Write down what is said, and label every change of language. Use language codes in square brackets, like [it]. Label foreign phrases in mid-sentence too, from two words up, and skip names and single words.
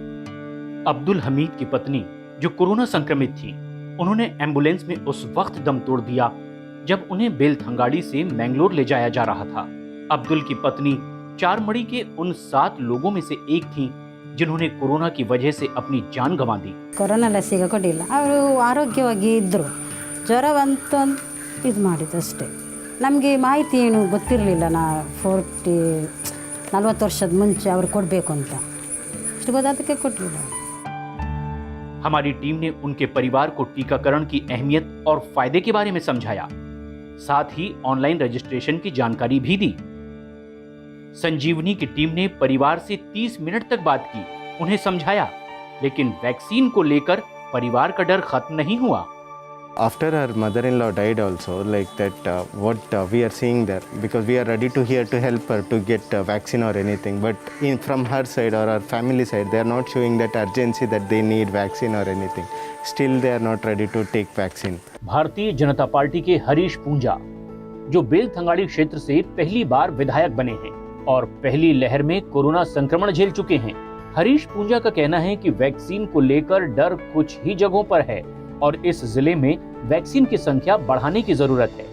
[hi] अब्दुल हमीद की पत्नी जो कोरोना संक्रमित थी, उन्होंने एम्बुलेंस में उस वक्त दम तोड़ दिया जब उन्हें बेलथंगाड़ी से मैंगलोर ले जाया जा रहा था। अब्दुल की पत्नी चारमड़ी के उन 7 लोगों में से एक थी जिन्होंने कोरोना की वजह से अपनी जान गंवा दी। [kn] ಕೊರೋನಾ ಲಸಿಕೆ ಕೊಟ್ಟಿಲ್ಲ, ಅವರು ಆರೋಗ್ಯವಾಗಿ ಇದ್ದರು, ಜ್ವರ ಬಂತು ಅಂತ ಇದು ಮಾಡಿದಷ್ಟೇ. ನಮಗೆ ಮಾಹಿತಿ ಏನು ಗೊತ್ತಿರಲಿಲ್ಲ, 40 ವರ್ಷದ ಮುಂಚೆ ಅವ್ರು ಕೊಡಬೇಕು ಅಂತ ಅಷ್ಟು ಗೊತ್ತಾದಕ್ಕೆ ಕೊಡಲಿಲ್ಲ। [hi] हमारी टीम ने उनके परिवार को टीकाकरण की अहमियत और फायदे के बारे में समझाया, साथ ही [en] online registration [hi] की जानकारी भी दी। संजीवनी की टीम ने परिवार से 30 मिनट तक बात की, उन्हें समझाया, लेकिन वैक्सीन को लेकर परिवार का डर खत्म नहीं हुआ। [en] After her mother-in-law died also, like that, what we are seeing there, because we are ready to here to help her to get vaccine or anything, but from her side or her family side, they are not showing that urgency that they need vaccine or anything. Still, they are not ready to take vaccine. [hi] भारतीय जनता पार्टी के हरीश पूंजा, जो बेलथंगाड़ी क्षेत्र से पहली बार विधायक बने हैं और पहली लहर में कोरोना संक्रमण झेल चुके हैं, हरीश पूंजा का कहना है कि वैक्सीन को लेकर डर कुछ ही जगहों पर है और इस जिले में वैक्सीन की संख्या बढ़ाने की जरूरत है।